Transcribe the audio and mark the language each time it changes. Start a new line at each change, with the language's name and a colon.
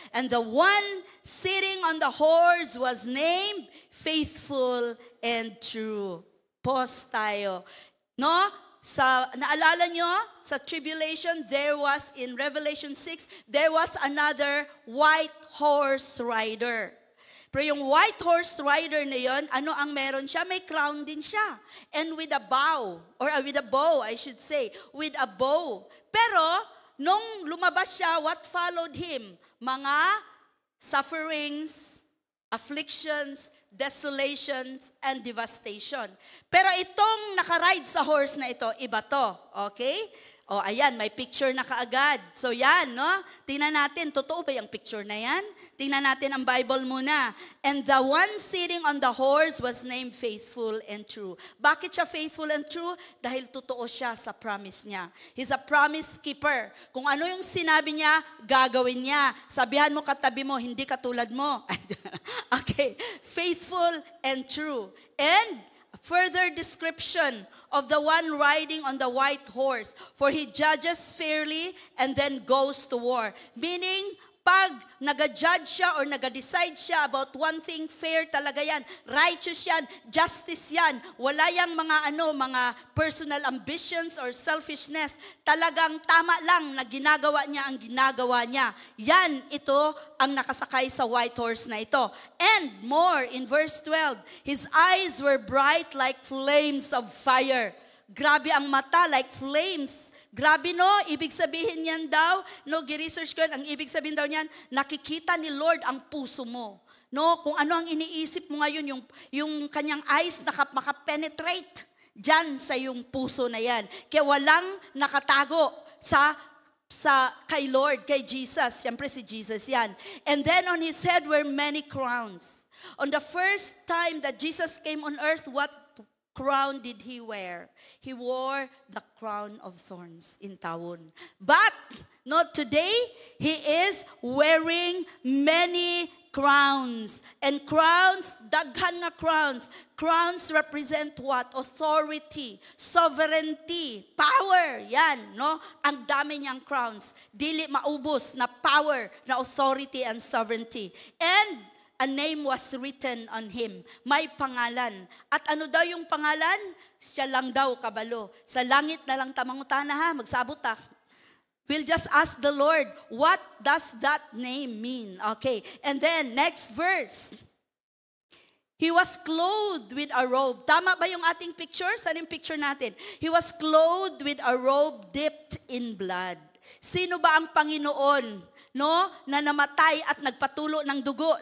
English: And the one sitting on the horse was named Faithful and True.
Filipino: Pause tayo.
English: No?
Filipino: Naalala nyo,
English: sa tribulation, there was, in Revelation 6, there was another white horse rider.
Filipino: Pero yung white horse rider na yon, ano ang meron siya? May crown din siya.
English: And with a bow, or with a bow, I should say, with a bow. Pero,
Filipino: nung lumabas siya,
English: what followed him? Mga sufferings, afflictions, desolations, and devastation.
Filipino: Pero itong nakaride sa horse na ito, iba to. Okay? O, ayan, may picture na kaagad. So, yan, no? Tingnan natin, totoo ba yung picture na yan? Tingnan natin ang Bible muna.
English: And the one sitting on the horse was named Faithful and True.
Filipino: Bakit siya faithful and true? Dahil totoo siya sa promise niya.
English: He's a promise keeper.
Filipino: Kung ano yung sinabi niya, gagawin niya. Sabihan mo katabi mo, hindi katulad mo. Okay.
English: Faithful and true. And further description of the one riding on the white horse, for he judges fairly and then goes to war.
Filipino: Meaning, pag nag-judge siya or nag-decide siya about one thing, fair talaga yan, righteous yan, justice yan, wala yang mga personal ambitions or selfishness, talagang tama lang na ginagawa niya ang ginagawa niya. Yan, ito ang nakasakay sa white horse na ito.
English: And more, in verse 12, his eyes were bright like flames of fire.
Filipino: Grabe ang mata,
English: like flames.
Filipino: Grabe no, ibig sabihin niyan daw, no, gi-research ko yan, ang ibig sabihin daw niyan, nakikita ni Lord ang puso mo. No, kung ano ang iniisip mo ngayon, yung kanyang eyes makapenetrate dyan sa yung puso na yan. Kaya walang nakatago sa kay Lord, kay Jesus. Siyempre si Jesus yan.
English: And then on his head were many crowns. On the first time that Jesus came on earth, what crown did he wear? He wore the crown of thorns in Tawon. But not today, he is wearing many crowns. And crowns,
Cebuano: daghan nga
English: crowns. Crowns represent what? Authority, sovereignty, power. Yan, no?
Filipino: Ang dami niyang crowns.
Cebuano: Dili maubos
Filipino: na power, na authority and sovereignty.
English: And a name was written on him.
Filipino: May pangalan. At ano daw yung pangalan?
Cebuano: Siya lang daw kabalo. Sa langit na lang tamangutana ha, magsabot ta.
English: We'll just ask the Lord, what does that name mean? Okay, and then next verse. He was clothed with a robe.
Filipino: Tama ba yung ating picture? Saan yung picture natin?
English: He was clothed with a robe dipped in blood.
Filipino: Sino ba ang Panginoon? No, na namatay at nagpatulo ng dugo.